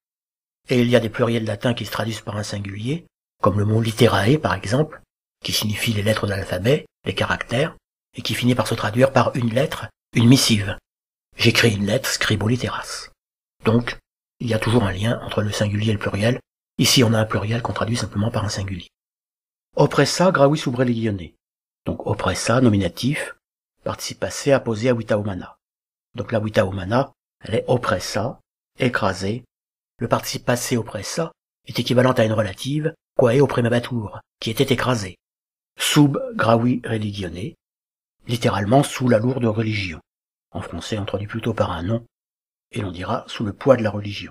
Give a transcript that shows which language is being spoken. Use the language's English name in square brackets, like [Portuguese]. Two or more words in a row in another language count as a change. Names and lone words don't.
[French] Et il y a des pluriels latins qui se traduisent par un singulier, comme le mot literae par exemple, qui signifie les lettres de l'alphabet, les caractères, et qui finit par se traduire par une lettre, une missive. J'écris une lettre, [Latin] scribo litteras. [French] Donc, il y a toujours un lien entre le singulier et le pluriel. Ici, on a un pluriel qu'on traduit simplement par un singulier. [Latin] Oppressa gravis sub religione. [French] Donc, oppressa, nominatif, participe passé apposé à [Latin] vita humana. [French] Donc, la [Latin] vita humana, [French] elle est oppressa, écrasée. Le participe passé oppressa est équivalent à une relative, [Latin] quae oppremabatur, [French] qui était écrasée. [Latin] Sub gravi religione, [French] littéralement sous la lourde religion. En français, on traduit plutôt par un nom, et l'on dira sous le poids de la religion.